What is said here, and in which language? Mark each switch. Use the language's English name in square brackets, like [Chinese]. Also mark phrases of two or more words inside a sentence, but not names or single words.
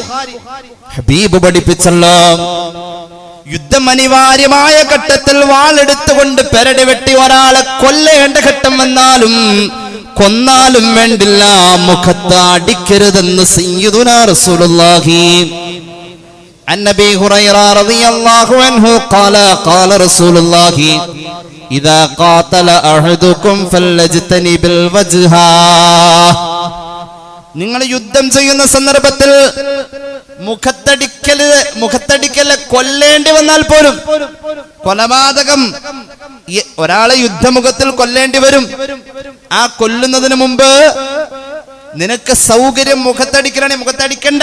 [Malayalam] ഹബീബ് പഠിപ്പിച്ചല്ലോ, യുദ്ധം അനിവാര്യമായ ഘട്ടത്തിൽ വാളെടുത്തുകൊണ്ട് പെരടി വെട്ടി ഒരാളെ കൊല്ലേണ്ട ഘട്ടം വന്നാലും കൊന്നാലും വേണ്ടില്ല, മുഖത്ത് അടിക്കരുതെന്ന് [Arabic] سيدنا رسول الله. عن ابي هريره رضي الله عنه قال قال رسول الله اذا قاتل احدكم فليجتنب الوجه. [Malayalam] നിങ്ങൾ യുദ്ധം ചെയ്യുന്ന സന്ദർഭത്തിൽ മുഖത്തടിക്കല് കൊല്ലേണ്ടി വന്നാൽ പോലും, കൊലപാതകം ഒരാളെ യുദ്ധമുഖത്തിൽ കൊല്ലേണ്ടി വരും. ആ കൊല്ലുന്നതിന് മുമ്പ് നിനക്ക് സൗകര്യം മുഖത്തടിക്കലാണെങ്കിൽ മുഖത്തടിക്കണ്ട.